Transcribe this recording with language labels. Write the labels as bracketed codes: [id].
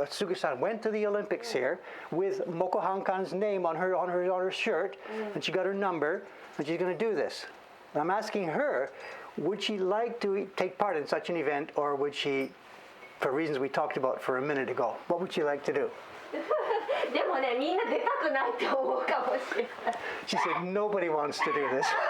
[en] Sugi-san went to the Olympics here with Moko Hankan's name on her shirt, and she got her number, and she's going to do this. And I'm asking her, would she like to take part in such an event, or would she, for reasons we talked about for a minute ago, what would she like to do? [ja] でもね、みんな出たくないと思うかもしれない。 [en] She said nobody wants to do this.